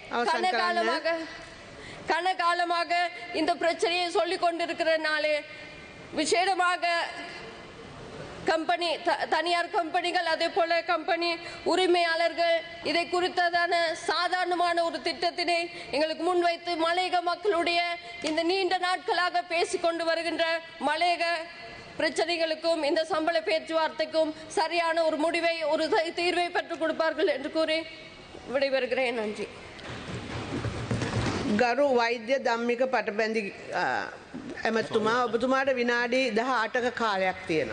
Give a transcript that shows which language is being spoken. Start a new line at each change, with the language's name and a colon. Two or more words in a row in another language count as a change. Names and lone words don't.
Tamil: கனகாலமாக இந்த பிரச்சனையை சொல்லிக் கொண்டிருக்கிறனாலே விசேடமாக தனியார் கம்பெனிகள், அதே போல கம்பெனி உரிமையாளர்கள் இதை குறித்ததான சாதாரணமான ஒரு திட்டத்தினை எங்களுக்கு முன்வைத்து மலையக மக்களுடைய இந்த நீண்ட நாட்களாக பேசிக்கொண்டு வருகின்ற மலையக பிரச்சனைகளுக்கும் இந்த சம்பள பேச்சுவார்த்தைக்கும் சரியான ஒரு முடிவை, ஒரு தீர்வை பெற்றுக் கொடுப்பார்கள் என்று கூறி விடைபெறுகிறேன். நன்றி.
Sinhala: ගරු වෛද්‍ය ධම්මික පටබැඳි ඇමතුමා, ඔබතුමාට විනාඩි 18ක කාලයක් තියෙනවා.